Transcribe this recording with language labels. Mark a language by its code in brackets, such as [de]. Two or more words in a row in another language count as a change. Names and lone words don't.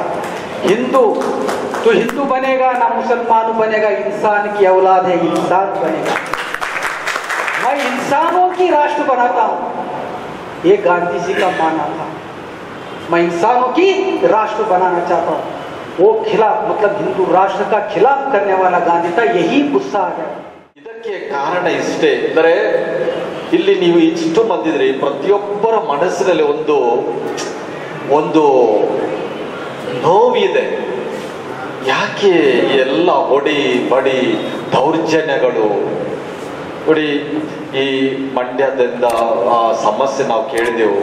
[hi] हिंदू तो हिंदू बनेगा, ना मुसलमान बनेगा, इंसान की औलाद है, इंसान बनेगा। मैं इंसानों की राष्ट्र बनाता हूं, ये गांधी जी का मानना था। मैं इंसानों की राष्ट्र बनाना चाहता हूं। वो खिलाफ, मतलब हिंदू राष्ट्र का खिलाफ करने वाला गांधी था। यही गुस्सा आ गया। [kn] ಇದಕ್ಕೆ ಕಾರಣ ಇಷ್ಟೇ, ಅಂದರೆ ಇಲ್ಲಿ ನೀವು ಇಷ್ಟು ಮಂದಿದ್ರಿ, ಪ್ರತಿಯೊಬ್ಬರ ಮನಸ್ಸಿನಲ್ಲಿ ಒಂದು ನೋವಿದೆ. ಯಾಕೆ ಎಲ್ಲ ಹೊಡಿ ಬಡಿ ದೌರ್ಜನ್ಯಗಳು, ನೋಡಿ, ಈ ಮಂಡ್ಯದಿಂದ ಸಮಸ್ಯೆ ನಾವು ಕೇಳಿದೆವು.